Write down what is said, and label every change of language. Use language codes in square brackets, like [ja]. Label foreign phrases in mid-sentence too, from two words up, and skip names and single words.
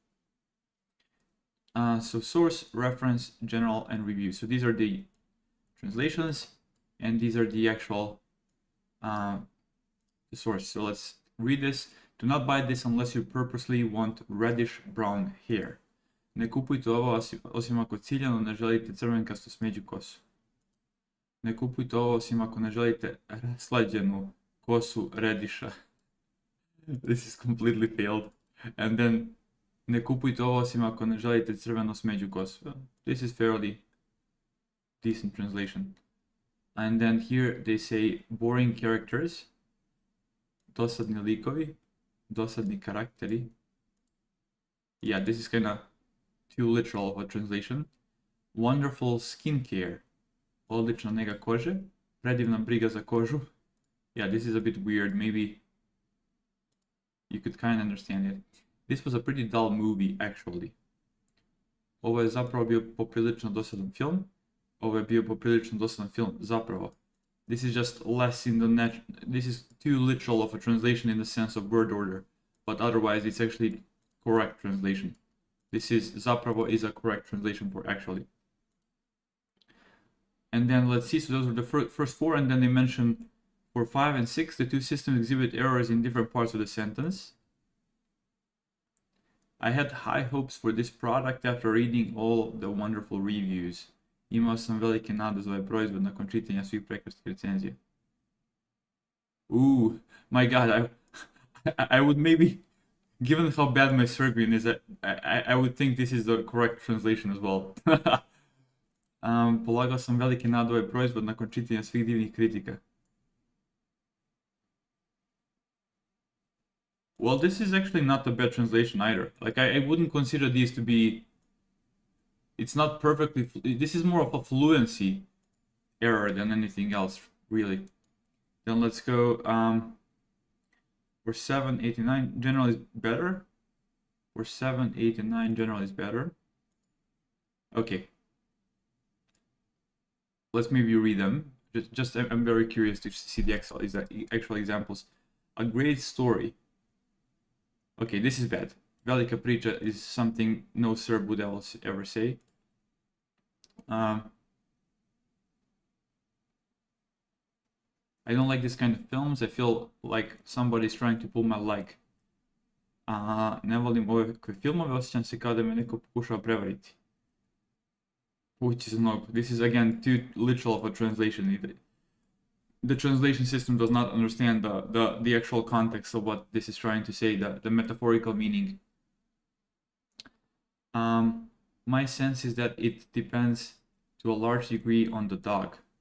[en] So source, reference, general, and review. So these are the translations, and these are the actual the source. So let's read this. Do not buy this unless you purposely want reddish brown hair. [sr] Ne kupujte ovo osim ako ciljano ne želite crvenkastu smeđu kosu. Ne kupujte ovo osim ako ne želite slađenu kosu rediša. [en] This is completely failed. And then [sr] ne kupujte ovo osim ako ne želite crveno smeđu kosu. [en] This is fairly decent translation. And then here they say boring characters, [sr] dosadni likovi, dosadni karakteri. [en] Yeah, this is kind of too literal of a translation. Wonderful skincare, [sr] odlična nega kože, predivna briga za kožu. [en] Yeah, this is a bit weird. Maybe you could kind of understand it. This was a pretty dull movie, actually. [sr] Ovo je zapravo bio poprilično dosadan film. Ovo je bio poprilično dosadan film, zapravo. [en] This is just less in the this is too literal of a translation in the sense of word order, but otherwise it's actually correct translation. This is zapravo is a correct translation for actually. And then let's see, so those are the first 4, and then they mention for 5 and 6, the 2 systems exhibit errors in different parts of the sentence. I had high hopes for this product after reading all the wonderful reviews. [sr] Imao sam velike nade za ovaj proizvod nakon čitanja svih prekrasnih recenzija. [en] Ooh, my god, I would maybe, given how bad my Serbian is, I would think this is the correct translation as well. [sr] Polagao sam velike nade ovaj proizvod nakon čitanja svih divnih kritika. [en] Well, this is actually not a bad translation either. Like, I wouldn't consider these to be... It's not perfectly... This is more of a fluency error than anything else, really. Then let's go... for 7, 8, and 9, general is better. For 7, 8, and 9, general is better. Okay. Let's maybe read them. Just I'm very curious to see the actual examples. A great story. Okay, this is bad. [sr] Velika priča [en] is something no Serb would ever say. I don't like this kind of films. I feel like somebody's trying to pull my leg. [sr] Ne volim ovakve filmove, osjećam se kao da me neko pokušava prevariti. [en] Which is no. This is again too literal of a translation. The translation system does not understand the actual context of what this is trying to say, the metaphorical meaning. My sense is that it depends to a large degree on the dog.